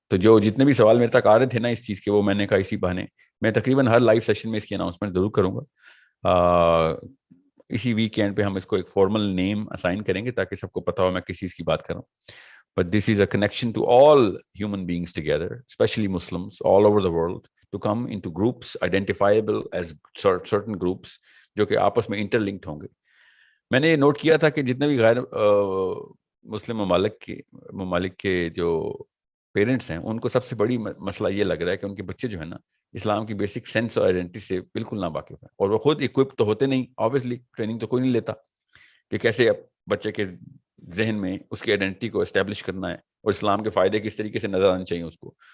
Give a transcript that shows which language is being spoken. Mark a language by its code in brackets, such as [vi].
[ur] تو جو جتنے بھی سوال میرے تک آ رہے تھے نا اس چیز کے, وہ میں نے کہا اسی بہانے میں تقریباً ہر لائیو سیشن میں اس کی اناؤنسمنٹ ضرور کروں گا. اسی ویکینڈ پہ ہم اس کو ایک فارمل نیم اسائن کریں گے تاکہ سب کو پتا ہو میں کس چیز کی بات کروں. [en] But this is a connection to all human beings together, especially Muslims all over the world, to come into groups identifiable as certain groups [ur] جو کہ آپس میں انٹرلنکڈ ہوں گے. میں نے یہ نوٹ کیا تھا کہ جتنے بھی غیر مسلم ممالک کے جو پیرنٹس ہیں, ان کو سب سے بڑی مسئلہ یہ لگ رہا ہے کہ ان کے بچے جو ہے نا اسلام کی بیسک سینس اور آئیڈینٹی سے بالکل نہ واقف ہیں, اور وہ خود اکوپڈ تو ہوتے نہیں, آبویسلی ٹریننگ تو کوئی نہیں لیتا کہ کیسے اب بچے کے ذہن میں اس کی آئیڈینٹی کو اسٹیبلش کرنا ہے اور اسلام کے فائدے کس طریقے سے نظر آنے چاہیے اس کو.